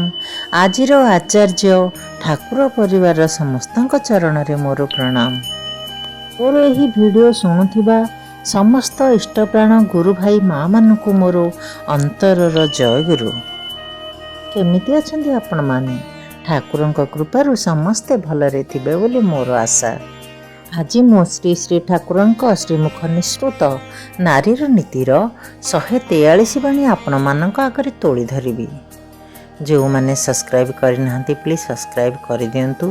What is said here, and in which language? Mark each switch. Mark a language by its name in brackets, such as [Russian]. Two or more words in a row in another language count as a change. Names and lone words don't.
[Odia] ଆଜିର ଆଚାର୍ଯ୍ୟ ଠାକୁର ପରିବାର ସମସ୍ତ ଚରଣ ରେ ମୋର ପ୍ରଣାମ। ମୋର ଏହି ଭିଡିଓ ଶୁଣୁଥିବା ସମସ୍ତ ଇଷ୍ଟପ୍ରାଣ ଗୁରୁ ଭାଇ ମା ମାନଙ୍କୁ ମୋର ଅନ୍ତରର ଜୟ ଗୁରୁ। କେମିତି ଅଛନ୍ତି ଆପଣ ମାନେ? ठाकुरଙ୍କ कृपाରୁ ସମସ୍ତେ ଭଲରେ ଥିବେ ବୋଲି ମୋର ଆଶା। ଆଜି ମୁଁ ଶ୍ରୀ ଶ୍ରୀ ଠାକୁରଙ୍କ ଶ୍ରୀମୁଖ ନିଃସୃତ ନାରୀର ନୀତିର 143 ବାଣୀ ଆପଣମାନଙ୍କ ଆଗରେ ତୋଳି ଧରିବି। ଯେଉଁମାନେ ସବସ୍କ୍ରାଇବ୍ କରିନାହାନ୍ତି [English] please subscribe [Odia] କରିଦିଅନ୍ତୁ।